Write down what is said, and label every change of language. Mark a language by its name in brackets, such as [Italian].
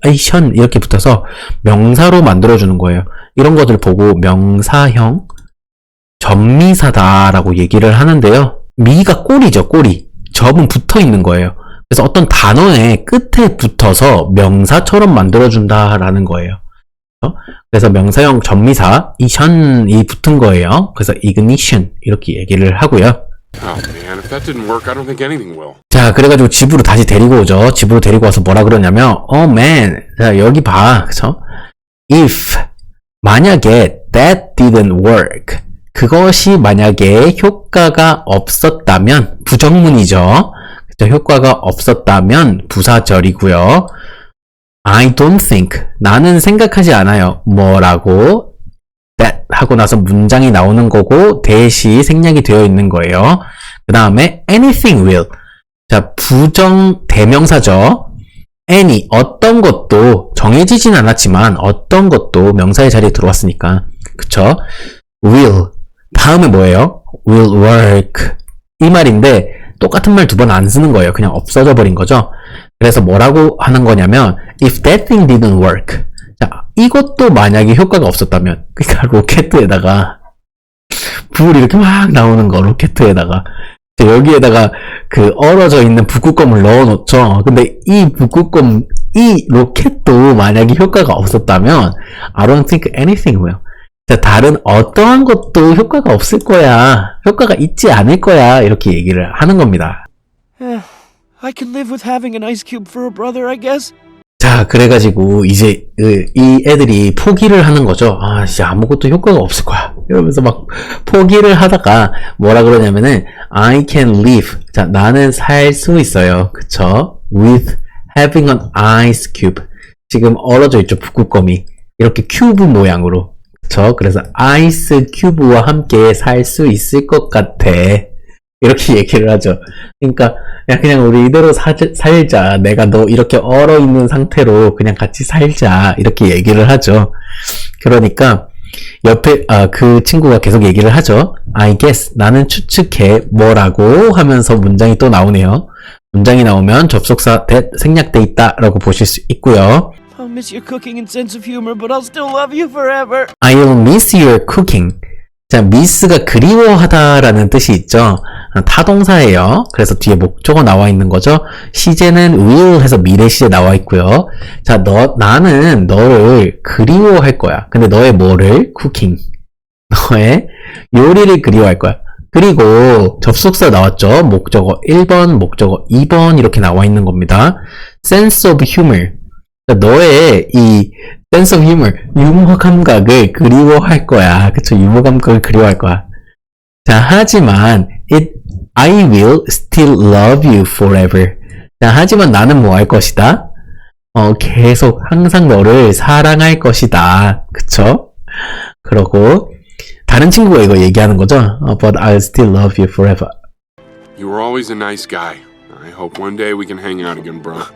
[Korean] 이션 이렇게 붙어서 명사로 만들어주는 거예요. 이런 것들 보고 명사형 접미사다라고 얘기를 하는데요. 미가 꼬리죠, 꼬리. 접은 붙어 있는 거예요. 그래서 어떤 단어의 끝에 붙어서 명사처럼 만들어준다라는 거예요. 그래서 명사형 접미사 이션이 붙은 거예요. 그래서 ignition 이렇게 얘기를 하고요. [English] Oh man, if that didn't work, I don't think anything will. [Korean] 자, 그래가지고 집으로 다시 데리고 오죠. 집으로 데리고 와서 뭐라 그러냐면, [English] oh man, [Korean] 자, 여기 봐, 그쵸? If, 만약에 [English] that didn't work, [Korean] 그것이 만약에 효과가 없었다면, 부정문이죠. 그쵸? 효과가 없었다면 부사절이고요. [English] I don't think, [Korean] 나는 생각하지 않아요. 뭐라고? that 하고 나서 문장이 나오는 거고 대시 생략이 되어 있는 거예요. 그 다음에 anything will. 자, 부정 대명사죠. any, 어떤 것도 정해지진 않았지만 어떤 것도 명사의 자리에 들어왔으니까. 그쵸? will. 다음에 뭐예요? will work. 이 말인데 똑같은 말 두 번 안 쓰는 거예요. 그냥 없어져 버린 거죠. 그래서 뭐라고 하는 거냐면 [English] if that thing didn't work. [Korean] 자, 이것도 만약에 효과가 없었다면, 그러니까 로켓에다가 불이 이렇게 막 나오는 거, 로켓에다가 여기에다가 그 얼어져 있는 북극곰을 넣어놓죠. 근데 이 북극곰, 이 로켓도 만약에 효과가 없었다면 [English] I don't think anything will. [Korean] 자, 다른 어떠한 것도 효과가 없을 거야. 효과가 있지 않을 거야. 이렇게 얘기를 하는 겁니다. [English] I can live with having an ice cube for a brother, I guess. [Korean] 자, 그래가지고 이제 이 애들이 포기를 하는 거죠. 아, 진짜 아무것도 효과가 없을 거야. 이러면서 막 포기를 하다가 뭐라 그러냐면은 [English] I can live. [Korean] 자, 나는 살 수 있어요. 그쵸? [English] With having an ice cube. [Korean] 지금 얼어져 있죠, 북극곰이. 이렇게 큐브 모양으로. 그쵸? 그래서 아이스 큐브와 함께 살 수 있을 것 같아. 이렇게 얘기를 하죠. 그러니까 야, 그냥 우리 이대로 살자. 내가 너 이렇게 얼어있는 상태로 그냥 같이 살자. 이렇게 얘기를 하죠. 그러니까 옆에 그 친구가 계속 얘기를 하죠. [English] I guess, [Korean] 나는 추측해. 뭐라고 하면서 문장이 또 나오네요. 문장이 나오면 접속사 that 생략돼 있다 라고 보실 수 있고요. [English] I'll miss your cooking and sense of humor, but I'll still love you forever. I'll miss your cooking. [Korean] 자, miss가 그리워하다라는 뜻이 있죠. 타동사예요. 그래서 뒤에 목적어 나와 있는 거죠. 시제는 will 해서 미래 시제 나와 있고요. 자, 나는 너를 그리워할 거야. 근데 너의 뭐를? cooking. 너의 요리를 그리워할 거야. 그리고 접속사 나왔죠. 목적어 1번, 목적어 2번 이렇게 나와 있는 겁니다. [English] sense of humor. [Korean] 너의 이 sense of humor, 유머 감각을 그리워할 거야. 그쵸? 유머 감각을 그리워할 거야. 자, 하지만 [English] I will still love you forever. [Korean] 자, 하지만 나는 뭐 할 것이다? 계속 항상 너를 사랑할 것이다. 그쵸? 그러고 다른 친구가 이거 얘기하는 거죠. [English] But I'll still love you forever. You were always a nice guy. I hope one day we can hang out again, bro.